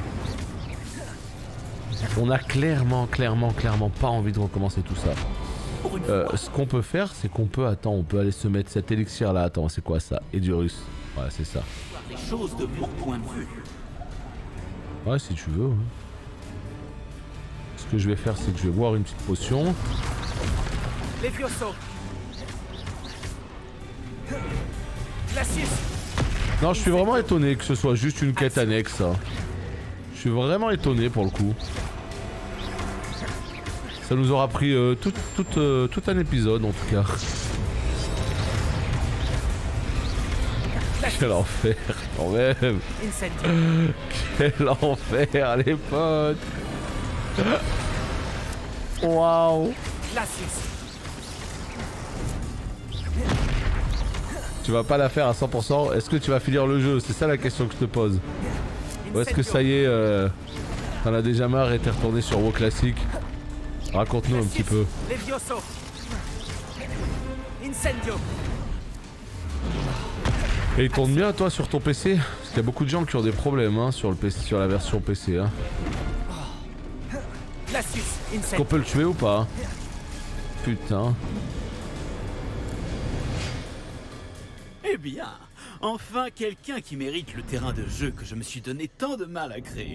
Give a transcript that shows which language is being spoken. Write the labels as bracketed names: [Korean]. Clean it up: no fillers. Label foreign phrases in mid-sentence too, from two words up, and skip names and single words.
[French] On a clairement pas envie de recommencer tout ça. Ce qu'on peut faire, c'est qu'on peut, attends, on peut aller se mettre cet élixir là. Attends, c'est quoi ça? Edurus. Ouais, c'est ça. Les choses de mon point de vue. Ouais, si tu veux. Hein. Ce que je vais faire, c'est que je vais boire une petite potion. Levioso. Glacius. Non, je suis vraiment étonné que ce soit juste une quête annexe, ça. Je suis vraiment étonné pour le coup. Ça nous aura pris tout un épisode en tout cas. Quel enfer, quand même. Incendio. Quel enfer, les potes. Waouh. Glacius. Tu vas pas la faire à 100%. Est-ce que tu vas finir le jeu? C'est ça la question que je te pose. Ou est-ce que ça y est, t'en as déjà marre et t'es retourné sur WoW classique? Raconte-nous un petit peu. Levioso. Incendio. Et il tourne bien toi sur ton PC? Parce qu'il y a beaucoup de gens qui ont des problèmes hein, sur, le PC, sur la version PC. Hein. Est-ce qu'on peut le tuer ou pas? Putain. Eh bien, enfin quelqu'un qui mérite le terrain de jeu que je me suis donné tant de mal à créer.